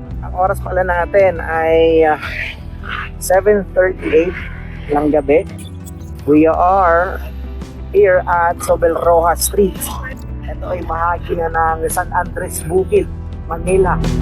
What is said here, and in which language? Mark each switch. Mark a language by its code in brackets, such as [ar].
[tl] Ang oras pala natin ay 7:38 ng gabi. [en] We are here at Sobel Rojas Street. [tl] Ito ay bahagi na ng San Andres Bukid, Manila.